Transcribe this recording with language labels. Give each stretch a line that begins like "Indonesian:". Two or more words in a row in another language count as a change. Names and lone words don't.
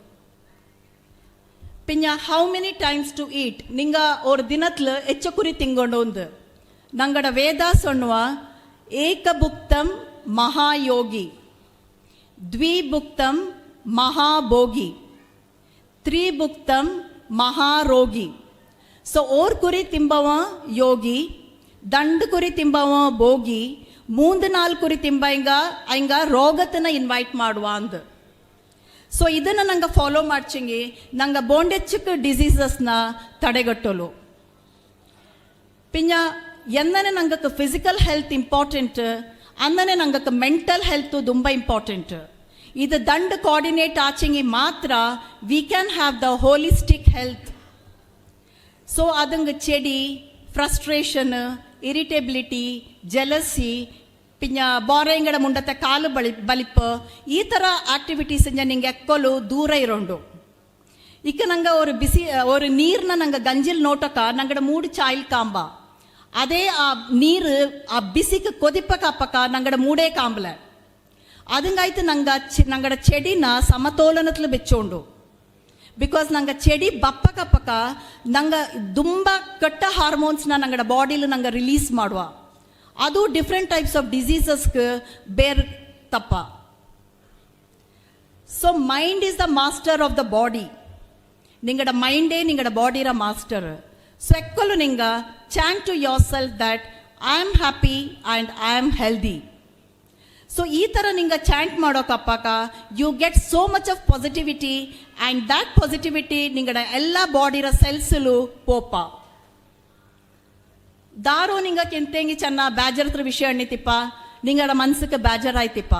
Kodava: പിന്നെ
English: how many times to eat
Kodava: ನಿಂಗ ஒரு ದಿನತ್ಲು ಹೆಚ್ಚು ಕುರಿ ತಿಂಗೊಂಡು ಒಂದು ನಂಗಡ ವೇದ ಸೊಣ್ಣುವ
Sanskrit: ಏಕಭುಕ್ತಂ ಮಹಾಯೋಗಿ ದ್ವಿಭುಕ್ತಂ ಮಹಾಭೋಗಿ ತ್ರಿಭುಕ್ತಂ ಮಹಾರೋಗಿ
Kodava: ಸೊ ಓರ್ ಕುರಿ ತಿಂಬವ ಯೋಗಿ ದಂಡು ಕುರಿ ತಿಂಬವ ಭೋಗಿ 3-4 ಕುರಿ ತಿಂಬ ಹಿಂಗ ರೋಗತನ ಇನ್ವೈಟ್ ಮಾಡುವ ಅಂದು ಸೊ ಇದನ್ನು ನಂಗೆ ಫಾಲೋ ಮಾಡ್ಚಂಗಿ ನಂಗೆ ಬೋಂಡೆಚ್ಚಕ್ಕೆ ಡಿಸೀಸಸ್ನ ತಡೆಗಟ್ಟಲು
Malayalam: പിന്നെ എന്നനെ
Kodava: ನಂಗಕ್ಕೆ
English: physical health important
Kodava: ಅನ್ನನೆ ನಂಗಕ್ಕೆ
English: mental health
Kodava: ತುಂಬ ಇಂಪಾರ್ಟೆಂಟ್ ಇದು ದಂಡ್ ಕೋಆರ್ಡಿನೇಟ್ ಆಚೆಂಗಿ ಮಾತ್ರ
English: we can have the holistic health
Kodava: ಸೊ ಅದಂಗೆ ಚೆಡಿ
English: frustration irritability jealousy
Malayalam: പിന്നെ ബോറയങ്കട മുണ്ടത്തെ കാല് ബലിപ്പ് ഈ
Kodava: ಥರ ಆಕ್ಟಿವಿಟೀಸ್ ನಿಂಗೆ ಎಕ್ಕೊಲು ದೂರ ಇರೋಂಡು ಇಕ್ಕ ನಂಗೆ ஒரு ನೀರ್ನ ನಂಗೆ ಗಂಜಿಲ್ ನೋಟಕ ನಂಗಡ 3 ಚಾಯ್ಲ್ ಕಾಂಬ ಅದೇ ಆ ನೀರು ಆ ಬಿಸಿಗೆ ಕೊದಿಪಕ ಅಪ್ಪಕ ನಂಗಡ 3 ಕಾಂಬಲ ಅದಂಗಾಯ್ತು ನಂಗಡ ಚೆಡಿನ ಸಮತೋಲನತ್ಲು ಬೆಚ್ಚೋಂಡು ಬಿಕಾಸ್ ನಂಗೆ ಚೆಡಿ ಬಪ್ಪಕ ನಂಗೆ ತುಂಬ ಕೆಟ್ಟ ಹಾರ್ಮೋನ್ಸ್ನ ನಂಗಡ ಬಾಡಿಲಿ ನಂಗೆ ರಿಲೀಸ್ ಮಾಡುವ ಅದು
English: different types of
Kodava: ಡಿಸೀಸಸ್ಗೆ ಬೇರೆ ತಪ್ಪ.
English: so mind is the master of the body.
Kodava: ನಿಂಗಡ ಮೈಂಡೇ ನಿಂಗಡ ಬಾಡಿರ ಮಾಸ್ಟರ್.
English: ಸೊ
Kodava: ಎಕ್ಕಲು ನಿಂಗ
English: chant to yourself that I am happy and I am healthy.
Kodava: ಸೊ ಈ ಥರ ನಿಂಗೆ ಚಾಂಟ್ ಮಾಡೋಕಪ್ಪಾಕ
English: you get so much of positivity and that positivity
Kodava: ನಿಂಗಡ ಎಲ್ಲ ಬಾಡಿರ ಸೆಲ್ಸಲು ಪೋಪ. ದಾರೋ ನಿಂಗೆ ಕೆಂತೆಂಗಿ ಚೆನ್ನ ಬೇಜಾರತ್ರ ವಿಷಯ ಅಣ್ಣಿತಿಪ್ಪ, ನಿಂಗಡ ಮನ್ಸಕ್ಕೆ ಬೇಜಾರಾಯ್ತಿಪ್ಪ.